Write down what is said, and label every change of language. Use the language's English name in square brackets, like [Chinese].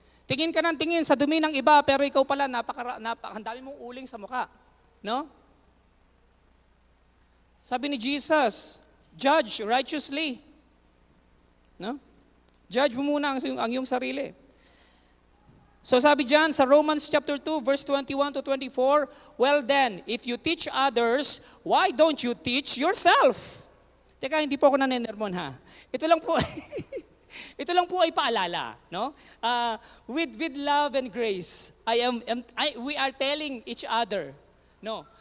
[Filipino] Tingin ka ng tingin sa dumi ng iba, pero ikaw pala, ang dami mong uling sa muka. No? Sabi ni Jesus, [English] judge righteously. [Filipino] No? Judge mo muna ang iyong sarili. So sabi diyan sa [English] Romans chapter 2 verse 21 to 24, well then, if you teach others, why don't you teach yourself? [Filipino] Teka, hindi po ako nanenermon ha. Ito lang po ito lang po ay paalala, no? [English] With love and grace, we are telling each other, no?